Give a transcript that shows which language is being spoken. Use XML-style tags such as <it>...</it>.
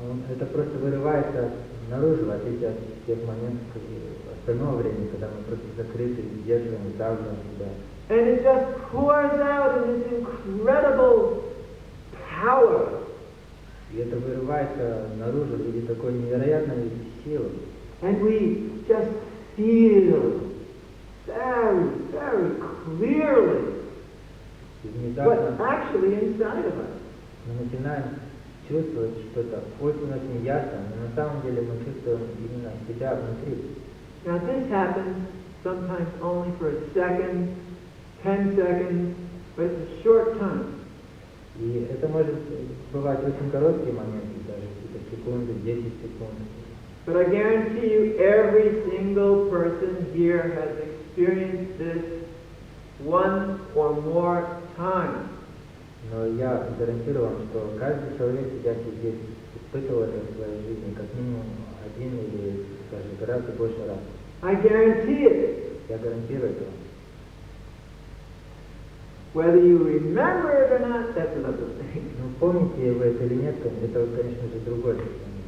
<ru>это просто вырывается наружу, в отличие от тех моментов остального времени, когда мы просто закрыты, сдерживаем, сдавливаем себя.</ru> <en>And it just pours out in this incredible power.</en> <ru>И это вырывается наружу в виде такой невероятной силы.</ru> <en>And we just feel very, very clearly</en> <ru>И</ru> <en>what's</en> <ru>внезапно</ru> <en>actually inside of us.</en> <ru>мы начинаем чувствовать что-то очень-очень ясно, но на самом деле мы чувствуем именно себя внутри.</ru> <en>Now this happens sometimes only for a second, 10 seconds, but it's a short time.</en> <ru>И это может бывать очень короткие моменты, даже какие-то секунды, 10 секунд.</ru> <en>But I guarantee you every single person here has experienced this one or more times.</en> <ru>Но я гарантирую вам, что каждый человек, сидящий здесь, испытывал это в своей жизни как минимум один или даже гораздо больше раз.</ru> <en>I guarantee it.</en> <ru>Я гарантирую это вам.</ru> <en>Whether you remember it or not, that's another thing.</en> <ru>Ну, помните вы это или нет, это, конечно же, другое состояние.</ru>